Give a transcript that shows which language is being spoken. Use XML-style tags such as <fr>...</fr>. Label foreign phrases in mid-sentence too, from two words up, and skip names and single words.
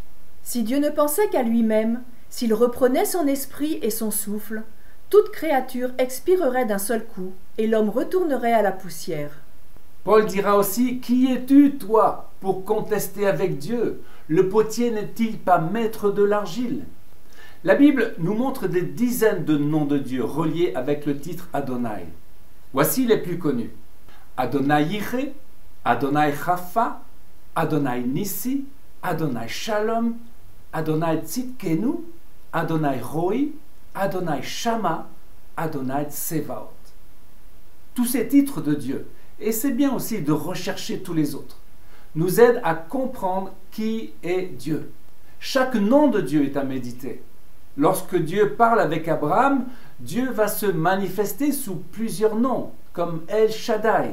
<fr>Si Dieu ne pensait qu'à lui-même, s'il reprenait son esprit et son souffle, toute créature expirerait d'un seul coup, et l'homme retournerait à la poussière. Paul dira aussi, « Qui es-tu, toi, pour contester avec Dieu? Le potier n'est-il pas maître de l'argile ?» La Bible nous montre des dizaines de noms de Dieu reliés avec le titre Adonai. Voici les plus connus. Adonai Yireh, Adonai Rapha, Adonai Nissi, Adonai Shalom, Adonai Tzidkenu, Adonai Roi, Adonai Shama, Adonai Tsevaot. Tous ces titres de Dieu, et c'est bien aussi de rechercher tous les autres, nous aident à comprendre qui est Dieu. Chaque nom de Dieu est à méditer. Lorsque Dieu parle avec Abraham, Dieu va se manifester sous plusieurs noms, comme El Shaddai.</fr>